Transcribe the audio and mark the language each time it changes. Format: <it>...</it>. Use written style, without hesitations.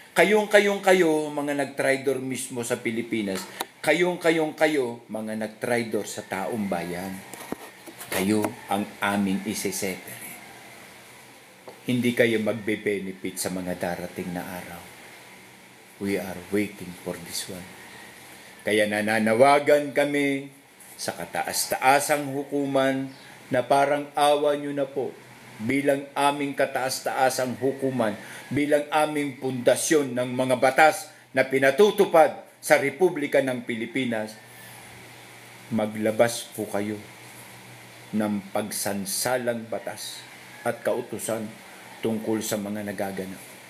<tl>Kayo, mga nagtraidor mismo sa Pilipinas. Kayo, mga nagtraidor sa taong bayan. Kayo ang aming iseseparate. Hindi kayo magbe-benefit sa mga darating na araw.</tl> <en>We are waiting for this one.</en> <tl>Kaya nananawagan kami sa kataas-taasang hukuman na parang awa nyo na po bilang aming kataas-taasang hukuman, bilang aming pundasyon ng mga batas na pinatutupad sa Republika ng Pilipinas, maglabas po kayo ng pagsansalang batas at kautusan tungkol sa mga nagaganap.</tl>